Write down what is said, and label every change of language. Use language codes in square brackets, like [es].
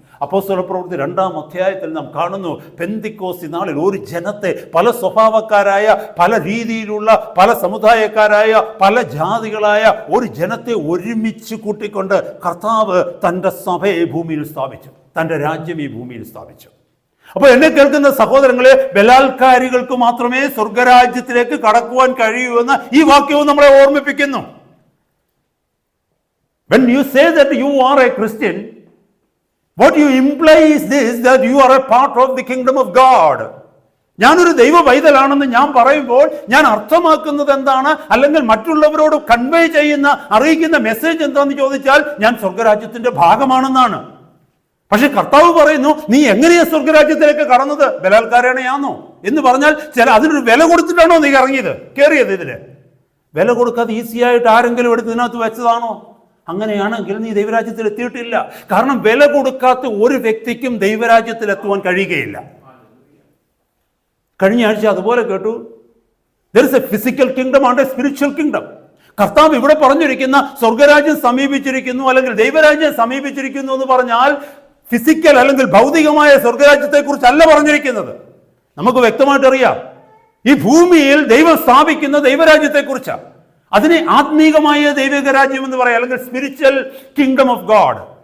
[ml] അപ്പോസ്തലപ്രവൃത്തി 2-ാം അധ്യായത്തിൽ നാം കാണുന്നു, പെന്തിക്കോസ്തി നാളിൽ ഒരു ജനത്തെ, പല സ്വഭാവക്കാരായ, പല രീതിയിലുള്ള, പല സമുദായക്കാരായ, പല ജാതികളായ ഒരു ജനത്തെ ഒരുമിച്ച് കൂട്ടിക്കൊണ്ട് കർത്താവ് തൻ്റെ സഭയെ ഭൂമിയിൽ സ്ഥാപിച്ചു, തൻ്റെ രാജ്യം ഈ ഭൂമിയിൽ സ്ഥാപിച്ചു. അപ്പോൾ എന്നെ കേൾക്കുന്ന സഹോദരങ്ങളെ, ബലാത്കാരികൾക്ക് മാത്രമേ സ്വർഗരാജ്യത്തിലേക്ക് കടക്കുവാൻ കഴിയൂ എന്ന് ഈ വാക്യവും നമ്മളെ ഓർമ്മിപ്പിക്കുന്നു. [en] When you say that you are a Christian, what you imply is this, that you are a part of the kingdom of God. [ml] ഞാനൊരു ദൈവ പൈതലാണെന്ന് ഞാൻ പറയുമ്പോൾ ഞാൻ അർത്ഥമാക്കുന്നത് എന്താണ്? അല്ലെങ്കിൽ മറ്റുള്ളവരോട് കൺവേ ചെയ്യുന്ന, അറിയിക്കുന്ന മെസ്സേജ് എന്താണെന്ന് ചോദിച്ചാൽ ഞാൻ സ്വർഗരാജ്യത്തിന്റെ ഭാഗമാണെന്നാണ്. പക്ഷെ കർത്താവ് പറയുന്നു, നീ എങ്ങനെയാ സ്വർഗരാജ്യത്തിലേക്ക് കടന്നത്? ബലാത്കാരനെയാണോ എന്ന് പറഞ്ഞാൽ അതിനൊരു വില കൊടുത്തിട്ടാണോ നീ ഇറങ്ങിയത്, കയറിയത് ഇതില്? വില കൊടുക്കാതെ ഈസിയായിട്ട് ആരെങ്കിലും എടുത്ത് ഇതിനകത്ത് വെച്ചതാണോ? അങ്ങനെയാണെങ്കിൽ നീ ദൈവരാജ്യത്തിൽ എത്തിയിട്ടില്ല. കാരണം വില കൊടുക്കാത്ത ഒരു വ്യക്തിക്കും ദൈവരാജ്യത്തിൽ എത്തുവാൻ കഴിയുകയില്ല. കഴിഞ്ഞ ആഴ്ച അതുപോലെ കേട്ടു, [en] there is a physical kingdom and a spiritual kingdom. [ml] കർത്താവ് ഇവിടെ പറഞ്ഞിരിക്കുന്ന സ്വർഗരാജ്യം സമീപിച്ചിരിക്കുന്നു അല്ലെങ്കിൽ ദൈവരാജ്യം സമീപിച്ചിരിക്കുന്നു എന്ന് പറഞ്ഞാൽ ഫിസിക്കൽ അല്ലെങ്കിൽ ഭൗതികമായ സ്വർഗരാജ്യത്തെ കുറിച്ചല്ല പറഞ്ഞിരിക്കുന്നത്. നമുക്ക് വ്യക്തമായിട്ട് അറിയാം, ഈ ഭൂമിയിൽ ദൈവം സ്ഥാപിക്കുന്ന ദൈവരാജ്യത്തെ കുറിച്ചാണ്. അതിനെ ആത്മീകമായ ദൈവിക രാജ്യം എന്ന് പറയാം, അല്ലെങ്കിൽ [en] Spiritual kingdom of God.